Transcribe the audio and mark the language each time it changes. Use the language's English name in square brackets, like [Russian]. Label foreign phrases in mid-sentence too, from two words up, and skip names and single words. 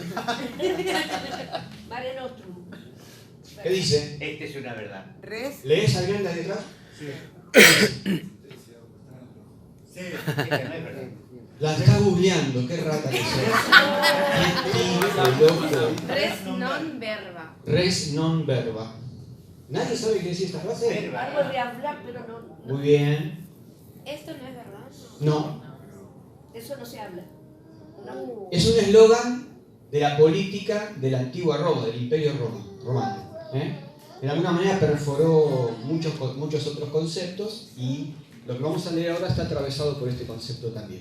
[Latin] Mare Nostrum. [Spanish] ¿Qué dice? Esta es una verdad. Res. ¿Lees al grande de detrás? Sí. Esta no es verdad. La está googleando, qué rata que sos. Qué loco. [Latin] Res non verba. Res non verba. [Spanish] ¿Nadie sabe qué decir esta frase? Algo de hablar, pero no. Muy bien. Esto no es verdad. No. Eso no se habla. No. Es un eslogan de la política de la antigua Roma, del Imperio Romano. De alguna manera perforó muchos otros conceptos y lo que vamos a leer ahora está atravesado por este concepto también.